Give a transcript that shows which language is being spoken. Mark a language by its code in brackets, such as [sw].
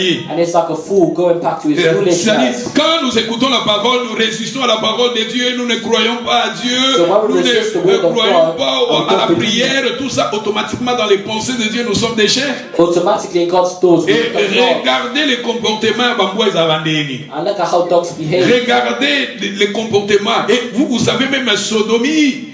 [en] And it's like a fool going back to his foolishness. [fr] Quand nous écoutons la parole, nous résistons à la parole de Dieu, nous ne croyons pas à Dieu, nous ne croyons pas à la prière, tout ça automatiquement dans les pensées de Dieu, nous sommes des chiens. [en] Automatically God's thoughts. [fr] Et regardez les comportements [en] and look at how dogs behave. [fr] Regardez les comportements. Et vous savez même Sodomie.